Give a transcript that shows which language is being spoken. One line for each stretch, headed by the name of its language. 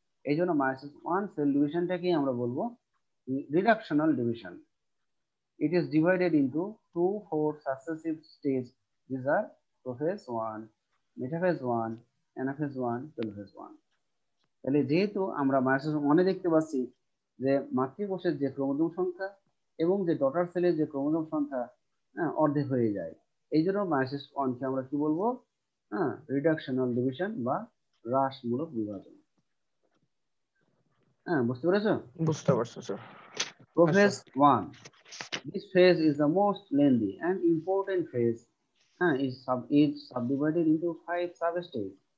Bangla: এই জন্য meiosis 1 sell ডিভিশনটাকেই আমরা বলবো reductional division.
English: It is divided into 4 successive stages. These are prophase 1, metaphase 1, anaphase 1, telophase 1.
Bangla: তাহলে যেহেতু আমরা মায়োসিস ওয়ানে দেখতে পাচ্ছি যে মাতৃকোষের যে ক্রোমোজোম সংখ্যা এবং যে ডটার সেলের যে ক্রোমোজোম সংখ্যা অর্ধেক হয়ে যায়, এই জন্য মায়োসিস ওয়ানকে আমরা কি বলবো, রিডাকশনাল ডিভিশন বা হ্রাসমূলক বিভাজন। বুঝতে পেরেছো? বুঝতে পারছি sir.
English: Prophase 1, this phase is the most lengthy and important phase, is subdivided into 5 substages.